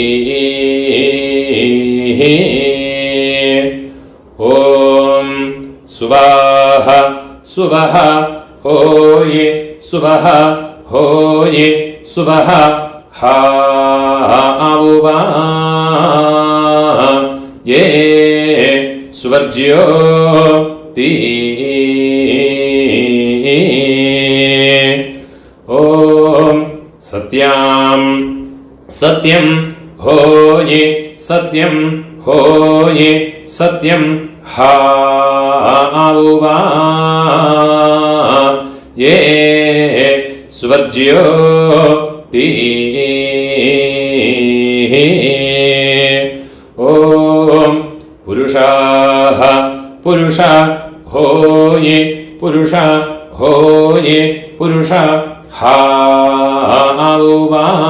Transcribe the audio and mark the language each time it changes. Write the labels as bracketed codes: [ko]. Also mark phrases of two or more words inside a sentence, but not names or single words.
[sa] ॐ सुवाः सुवः होये सुवः होये सुवः हावुवा ये स्वर्ज्यो ती. ॐ सत्यां സത്യം ഹോയേ സത്യം ഹോയേ സത്യം ഹാവുവാ യേ സ്വർജ്യോ തീ ഓം പുരുഷാഹ പുരുഷ ഹോയേ പുരുഷ ഹോയേ പുരുഷ ഹാവുവാ